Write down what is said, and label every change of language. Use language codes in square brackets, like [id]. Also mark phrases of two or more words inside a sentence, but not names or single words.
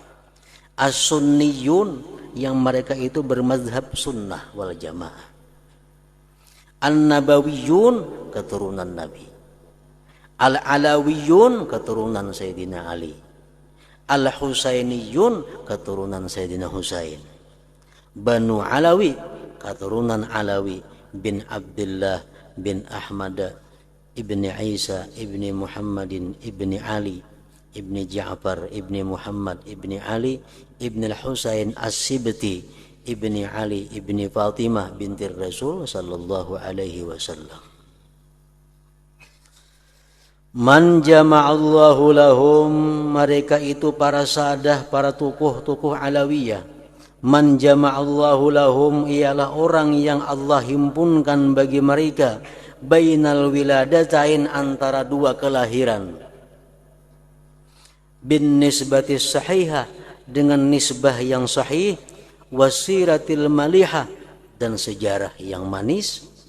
[id] As-sunniyun, yang mereka itu bermazhab [ar] السنة والجماعة. [id] An-nabawiyun, keturunan Nabi. Al-alawiyun, keturunan Sayyidina Ali. Al-husainiyun, keturunan Sayyidina Husain. Banu Alawi, keturunan Alawi bin Abdullah bin Ahmad ibni Isa ibni Muhammadin ibni Ali ibni Ja'far ibni Muhammad ibni Ali ibni Al-Husain As-Sibti ibni Ali ibni Fatimah binti Rasul [ar] صلى الله عليه وسلم. من جمع الله لهم, [id] mereka itu para sadah, para tokoh-tokoh Alawiyah. [ar] من جمع الله لهم, [id] ialah orang yang Allah himpunkan bagi mereka [ar] بين الولادتين, [id] antara dua kelahiran, [ar] بالنسبة الصحيحة, [id] dengan nisbah yang sahih, [ar] والسيرة المليحة, [id] dan sejarah yang manis,